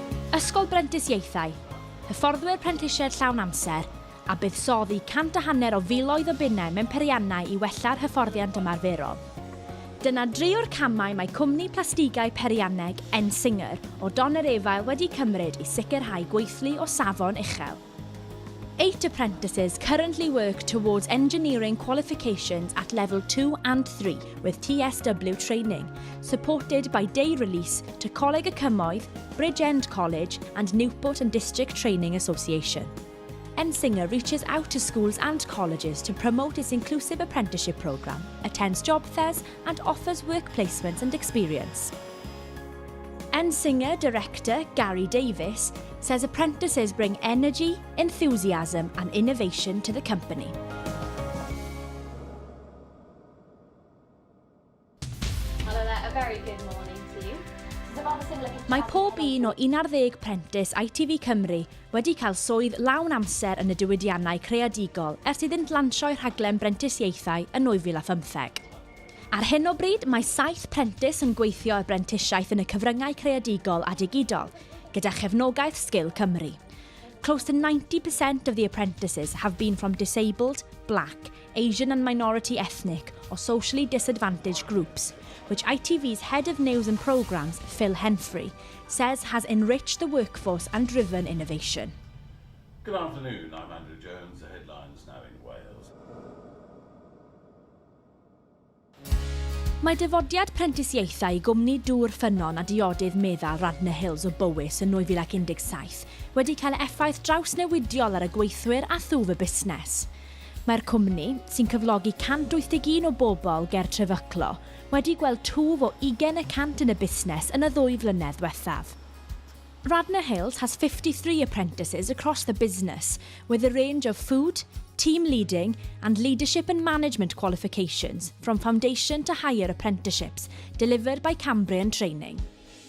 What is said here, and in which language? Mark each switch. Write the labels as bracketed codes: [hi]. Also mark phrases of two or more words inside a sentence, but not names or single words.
[cy] Ysgol Brentisiaethau, hyfforddwyr prentisiaid llawn amser, a buddsoddi 100 o filoedd o bunnau mewn periannau i wella'r hyfforddiant ymarferol. Dyna 3 o'r camau mae cwmni plastigau perianneg Ensinger o Donerefael wedi cymryd i sicrhau gweithlu o safon uchel. [en] 8 apprentices currently work towards engineering qualifications at level 2 and 3 with TSW training, supported by day release to Coleg y Cymoedd, Bridgend College and Newport and District Training Association. Ensinger reaches out to schools and colleges to promote its inclusive apprenticeship programme, attends job fairs and offers work placements and experience. Ensinger director Gary Davis says apprentices bring energy, enthusiasm and innovation to the company. Hello there, a very good morning to you. [cy] Mae pob un o 11 prentis ITV Cymru wedi cael swydd lawn amser yn y diwydiannau creadigol ers iddynt lansio'i rhaglen brentisiaethau yn 2015. Ar hyn o bryd, mae 7 prentis yn gweithio y brentisiaeth yn y cyfryngau creadigol a digidol, gyda chefnogaeth Sgil Cymru. [en] Close to 90% of the apprentices have been from disabled, black, Asian and minority ethnic or socially disadvantaged groups, which ITV's Head of News and Programmes, Phil Henfrey, says has enriched the workforce and driven innovation. Good afternoon, I'm Andrew Jones, the headlines now in Wales. [cy] Mae dyfodiad prentisiaethau gwmni dŵr ffynnon a diodydd meddal Radnor Hills o Bowys yn 2017 wedi cael effaith drawsnewidiol ar y gweithwyr a thwf y busnes. Mae'r cwmni, sy'n cyflogi 181 o bobl ger Trefyclo, wedi gweld twf o 20% yn y busnes yn y 2 flynedd diwethaf. [en] Radnor Hills has 53 apprentices across the business, with a range of food, team leading and leadership and management qualifications from foundation to higher apprenticeships delivered by Cambrian Training.